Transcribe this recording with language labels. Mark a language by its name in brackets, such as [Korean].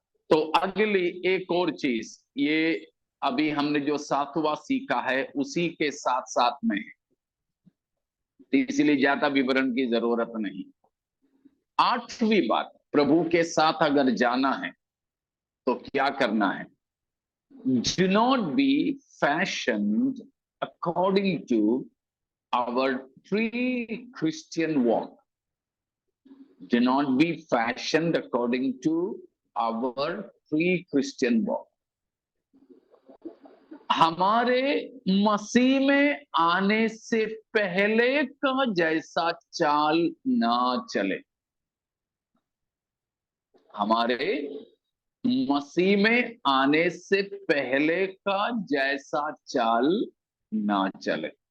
[Hindi] तो अगली एक और चीज, ये अभी हमने जो 7वां सीखा है उसी के साथ साथ में है, तो इसलिए ज्यादा विवरण की जरूरत नहीं। 8वीं बात, प्रभु के साथ अगर जाना है तो क्या करना है? [English] Do not be fashioned according to our pre-Christian walk. Do not be fashioned according to our pre-Christian walk. [Hindi] हमारे मसीह में आने से पहले का जैसा चाल ना चले। हमारे मसीह में आने से पहले का जैसा चाल ना चले।